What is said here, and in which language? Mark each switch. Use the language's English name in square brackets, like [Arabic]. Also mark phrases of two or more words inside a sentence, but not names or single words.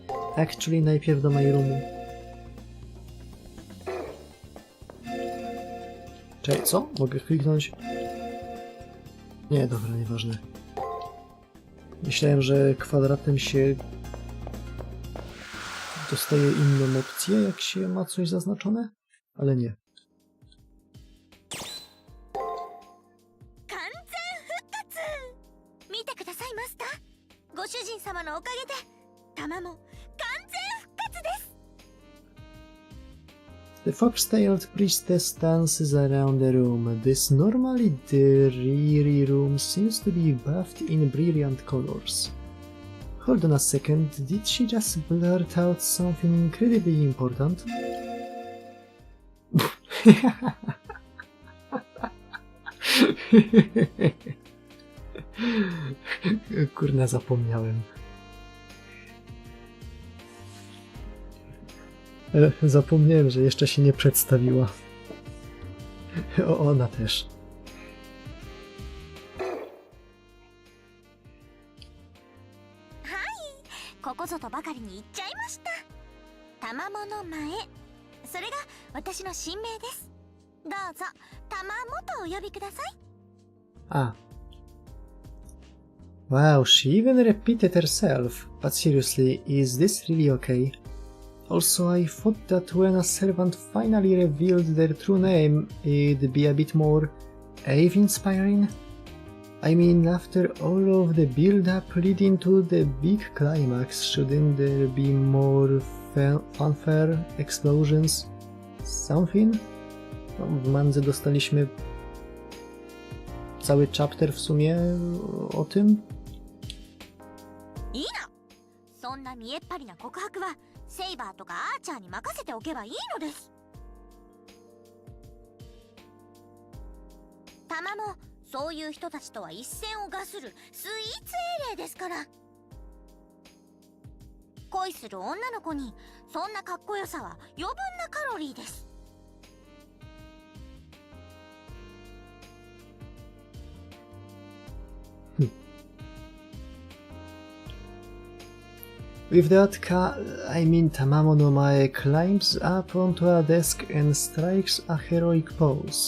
[English] Actually, [Polish] najpierw do [English] my roomu. [Polish] Czekaj, co? Mogę kliknąć? Nie, dobra, nieważne. Myślałem, że kwadratem się dostaje inną opcję, jak się ma coś zaznaczone, ale nie. [Japanese] 完全復活見てくださいマスターご主人様のおかげで玉も完全復活です [English] The fox-tailed priestess dances around the room. This normally dreary room seems to be buffed in brilliant colors. Hold on a second, did she just blurt out something incredibly important? [Polish] Kurna, zapomniałem. Zapomniałem, że jeszcze się nie przedstawiła. O, ona też. [Japanese] ここぞとばかりに言っちゃいました玉藻の前それが私の新名ですどうぞ玉藻とお呼びください Ah. [English] Wow, she even repeated herself. But seriously, is this really okay? Also, I thought that when a servant finally revealed their true name, it'd be a bit more awe-inspiring. I mean, after all of the build-up leading to the big climax, shouldn't there be more fanfare, explosions, something? [Polish] No, w mandze dostaliśmy cały chapter w sumie o tym. [Japanese] いいなそんな見えっ張りな告白はセイバーとかアーチャーに任せておけばいいのです玉もそういう人たちとは一線を画するスイーツ英霊ですから恋する女の子にそんなかっこよさは余分なカロリーです [English] With that, Tamamo no Mae climbs up onto a desk and strikes a heroic pose.